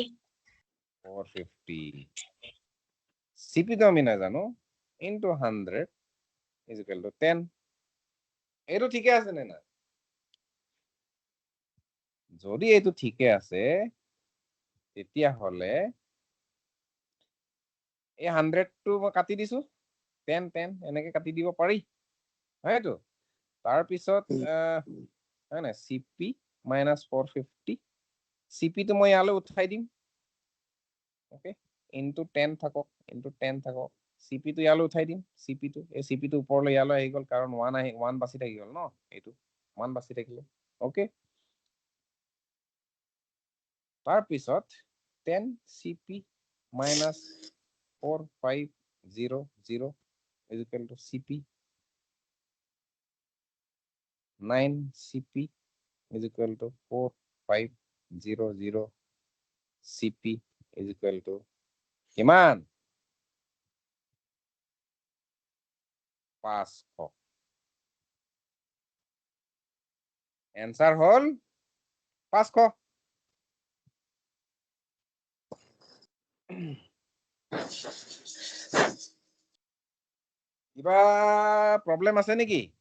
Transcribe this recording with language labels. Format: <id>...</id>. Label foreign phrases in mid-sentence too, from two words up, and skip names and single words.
<as>450 সিপি তো আমি নাজানো</as> <en>into 100 is equal to 10</en> <as>এইটো ঠিকে আছে নে না যদি এইটো ঠিকে আছে তেতিয়া হলে এই 100 টো মই কাটি দিছো 10 10 এনেকে কাটি দিব পাৰি হয়তো তাৰপিছত হয় না</as> <en>CP minus 450 CP</en> <as>তো মই ইয়ালৈ উঠাই দিম</as> <en>okay into 10</en> <as>থাকক ইনটু 10 থাকক সিপি তো ইয়ালৈ উঠাই দিম সিপি তো এই সিপি তো ওপৰলৈ ইয়ালৈ আহি গল কাৰণ 1 বাছি থাকি গল ন এইটো 1 বাছি থাকিলে ওকে</as> <en>তাৰপিছত 10 CP minus 4500 is equal to CP 9 CP is equal to 4500 CP is equal to কিমান 500</en> <as>এনসার হল 500 কিবা প্রবলেম আছে নেকি</as>